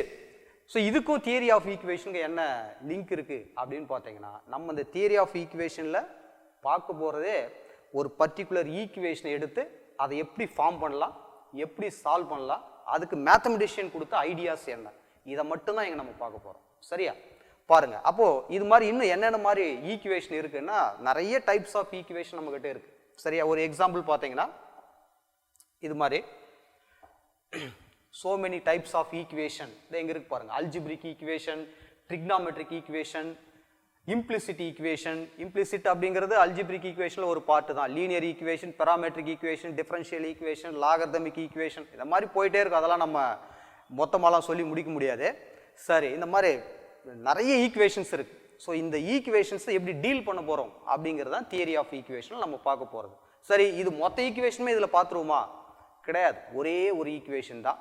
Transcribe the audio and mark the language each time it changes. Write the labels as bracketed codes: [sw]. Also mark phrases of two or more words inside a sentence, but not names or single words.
[ta] ஸோ இதுக்கும் [en] theory of equationக்கு [ta] என்ன லிங்க் இருக்குது அப்படின்னு பார்த்தீங்கன்னா, நம்ம இந்த [en] theory of equationஇல் [ta] பார்க்க போகிறதே ஒரு [en] particular equationஐ [ta] எடுத்து அதை எப்படி ஃபார்ம் பண்ணலாம், எப்படி சால்வ் பண்ணலாம், அதுக்கு மேத்தமெட்டிஷியன் கொடுத்த ஐடியாஸ் என்ன, இதை மட்டும்தான் இங்கே நம்ம பார்க்க போகிறோம். சரியா? பாருங்க. அப்போது இது மாதிரி இன்னும் என்னென்ன மாதிரி ஈக்குவேஷன் இருக்குன்னா, நிறைய [en] types of equation [ta] நம்மகிட்ட இருக்குது. சரியா? ஒரு எக்ஸாம்பிள் பார்த்தீங்கன்னா இது மாதிரி [en] so many types of equation [ta] எங்க இருக்கு பாருங்க [en] algebraic equation, trigonometric equation, implicit equation. [ta] Implicit அப்படிங்கிறது [en] algebraic equation [ta] ல ஒரு பார்ட் தான். [en] linear equation, parametric equation, differential equation, logarithmic equation [ta] இந்த மாதிரி போயிட்டே இருக்கு. அதெல்லாம் நம்ம மொத்தமாலாம் சொல்லி முடிக்க முடியாது. சரி, இந்த மாதிரி நிறைய ஈக்குவேஷன்ஸ் இருக்கு. ஸோ இந்த ஈக்குவேஷன்ஸை எப்படி டீல் பண்ண போறோம் அப்படிங்கிறது தான் [en] theory of equation [ta] நம்ம பார்க்க போறது. சரி, இது மொத்த ஈக்குவேஷனுமே இதில் பார்த்துருவோமா? கிடையாது. ஒரே ஒரு ஈக்குவேஷன் தான்.